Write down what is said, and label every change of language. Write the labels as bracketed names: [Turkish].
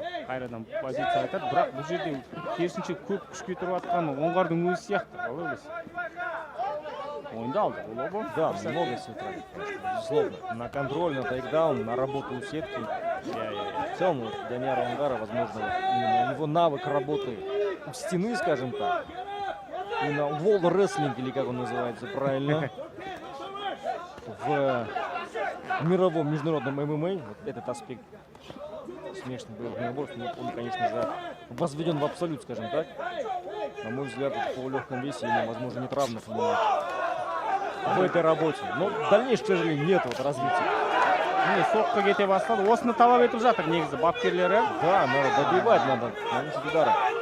[Kazakh] Қайрадан позиция айтады, бірақ бұл жерде керісінше көп күшке тұрып атқаны Оңғардың өзі сияқты, қалай ойлайсыз? Ойынды алды Гулобов. [Russian] Да, много всего тратит, безусловно. На контроль, на тейкдаун, на работу у сетки. В целом, вот, Данияра Оңғара, возможно, именно его навык работы у стены, скажем так. И на wall wrestling, или как он называется правильно, в мировом международном ММА, вот этот аспект смешанных боевых единоборств, он, конечно же, возведен в абсолют, скажем так. На мой взгляд, в полулегком весе ему, возможно, нет равных в этой работе. Но дальнейшего, к сожалению, нет вот развития. [Kazakh] Міне соққы кете бастады. Осыны талап етіп жатыр негізі бапкерлері. [Russian] Да, надо добивать, надо наносить удары.